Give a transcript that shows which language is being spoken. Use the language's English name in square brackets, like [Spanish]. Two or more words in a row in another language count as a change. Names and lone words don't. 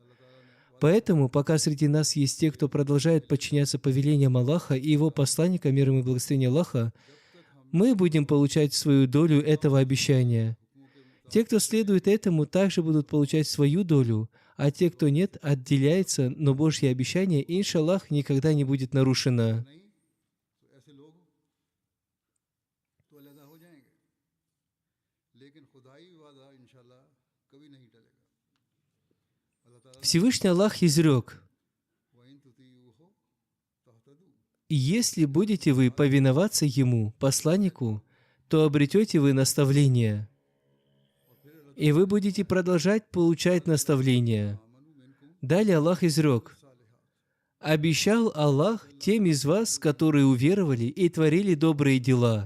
[Russian] Поэтому, пока среди нас есть те, кто продолжает подчиняться повелениям Аллаха и Его посланника, мир ему и благословение Аллаха, мы будем получать свою долю этого обещания. Те, кто следует этому, также будут получать свою долю, а те, кто нет, отделяется, но Божье обещание, иншаллах, никогда не будет нарушено. [Urdu] نہیں تو ایسے لوگ تو علیحدہ ہو جائیں گے، لیکن خدائی وعدہ انشاءاللہ کبھی نہیں ٹلے گا. اللہ تعالیٰ [Russian] Всевышний Аллах изрек: [Arabic] وإن تطيعوه تهتدوا. [Russian] «И если будете вы повиноваться Ему, посланнику, то обретете вы наставление, и вы будете продолжать получать наставления». Далее Аллах изрек: «Обещал Аллах тем из вас, которые уверовали и творили добрые дела».